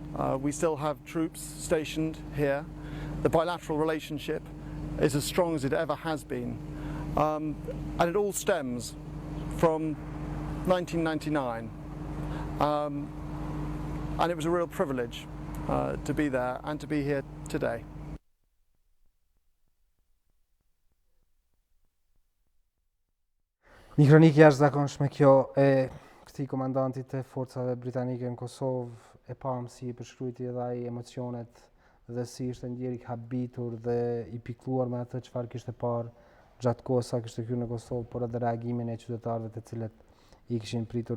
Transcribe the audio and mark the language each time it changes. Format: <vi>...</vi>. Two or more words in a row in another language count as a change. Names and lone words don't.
<en>We still have troops stationed here. The bilateral relationship is as strong as it ever has been. And it all stems from 1999. And it was a real privilege to be there and to be here today.</en> <sq>Një kronikë jashtëzakonshme kjo e këtij komandantit të forcave britanike në Kosovë, e pam si i përshkruajti edhe ai emocionet dhe si ishte ndjeri habitur dhe i pikëlluar me atë çfarë kishte parë gjatë kohës sa kishte hyrë në Kosovë, por edhe reagimin e qytetarëve të cilët i kishin pritur.</sq>